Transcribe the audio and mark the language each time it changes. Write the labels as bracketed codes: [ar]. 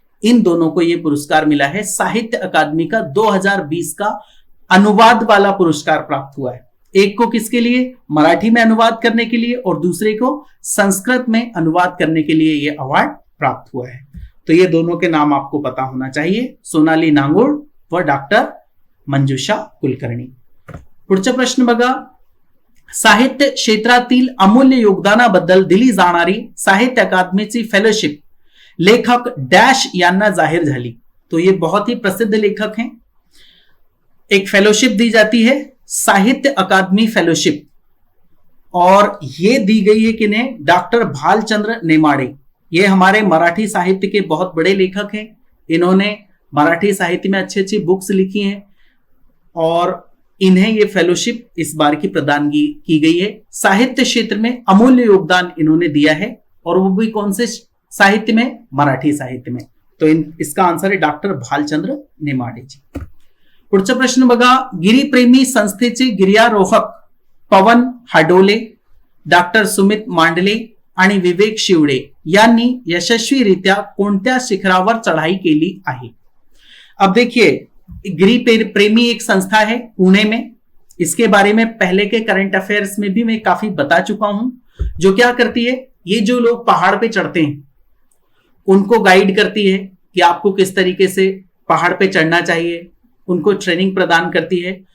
[hi] इन दोनों को यह पुरस्कार मिला है। साहित्य अकादमी का 2020 का अनुवाद वाला पुरस्कार प्राप्त हुआ है। एक को किसके लिए? मराठी में अनुवाद करने के लिए, और दूसरे को संस्कृत में अनुवाद करने के लिए यह अवार्ड प्राप्त हुआ है। तो ये दोनों के नाम आपको पता होना चाहिए, सोनाली नांगुड़ व डॉक्टर मंजुषा कुलकर्णी। [mr] पुढचा प्रश्न बघा, साहित्य क्षेत्रातील अमूल्य योगदानाबद्दल दिली जाणारी साहित्य अकादमीची फेलोशिप लेखक डॅश यांना जाहीर झाली। [hi] तो ये बहुत ही प्रसिद्ध लेखक हैं। एक फेलोशिप दी जाती है, साहित्य अकादमी फेलोशिप, और ये दी गई है किन्हें? डॉक्टर भालचंद्र नेमाड़े। ये हमारे मराठी साहित्य के बहुत बड़े लेखक हैं। इन्होंने मराठी साहित्य में अच्छी अच्छी बुक्स लिखी हैं और इन्हें ये फेलोशिप इस बार की प्रदानगी की गई है। साहित्य क्षेत्र में अमूल्य योगदान इन्होंने दिया है, और वो भी कौन से साहित्य में? मराठी साहित्य में। तो इसका आंसर है डॉक्टर भालचंद्र नेमाड़े जी। [mr] पुढचा प्रश्न बघा, गिरीप्रेमी संस्थेचे गिर्यारोहक पवन हाडोले, डॉक्टर सुमित मांडले आणि विवेक शिवडे यांनी यशस्वीरित्या कोणत्या शिखरावर चढ़ाई केली आहे? [hi] अब देखिए, गिरी प्रेमी एक संस्था है पुणे में। इसके बारे में पहले के करंट अफेयर्स में भी मैं काफी बता चुका हूं। जो क्या करती है, ये जो लोग पहाड़ पे चढ़ते हैं उनको गाइड करती है कि आपको किस तरीके से पहाड़ पे चढ़ना चाहिए, उनको ट्रेनिंग प्रदान करती है।